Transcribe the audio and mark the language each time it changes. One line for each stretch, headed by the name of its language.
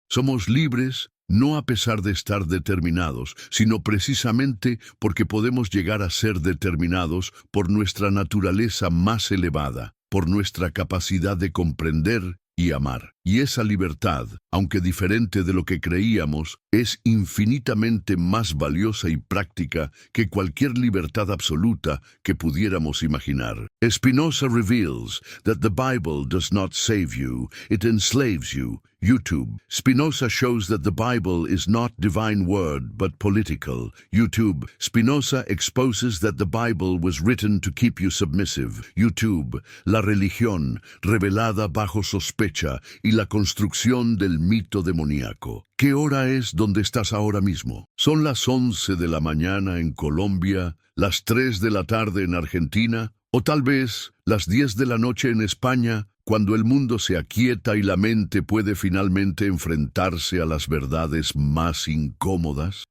Spanish: Somos libres, no a pesar de estar determinados, sino precisamente porque podemos llegar a ser determinados por nuestra naturaleza más elevada, por nuestra capacidad de comprender y amar. Y esa libertad, aunque diferente de lo que creíamos, es infinitamente más valiosa y práctica que cualquier libertad absoluta que pudiéramos imaginar.
English: Spinoza reveals that the Bible does not save you, it enslaves you. YouTube. Spinoza shows that the Bible is not divine word but political. YouTube. Spinoza exposes that the Bible was written to keep you submissive. YouTube.
Spanish: La religión revelada bajo sospecha y la construcción del mito demoníaco. ¿Qué hora es donde estás ahora mismo? Son las 11 de la mañana en Colombia, las 3 de la tarde en Argentina, O tal vez las 10 de la noche en España, cuando el mundo se aquieta y la mente puede finalmente enfrentarse a las verdades más incómodas.